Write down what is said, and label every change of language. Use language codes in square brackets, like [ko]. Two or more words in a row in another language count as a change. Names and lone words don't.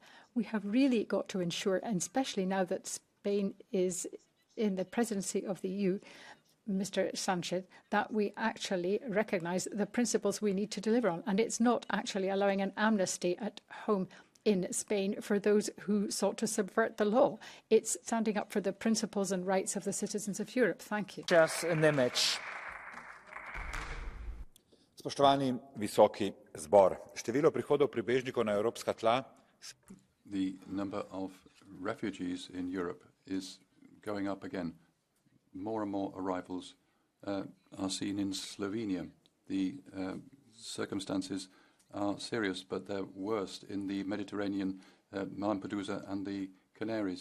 [en] We have really got to ensure, and especially now that Spain is in the presidency of the EU, Mr. Sanchez, that we actually recognise the principles we need to deliver on. And it's not actually allowing an amnesty at home in Spain for those who sought to subvert the law. It's standing up for the principles and rights of the citizens of Europe. Thank you. [sl] Spoštovani visoki zbor, število prihodov pribežnikov na evropska tla. [en] The number of refugees in Europe is going up again. More and more arrivals are seen in Slovenia. The circumstances are serious, but they're worst in the Mediterranean, Lampedusa and the Canaries.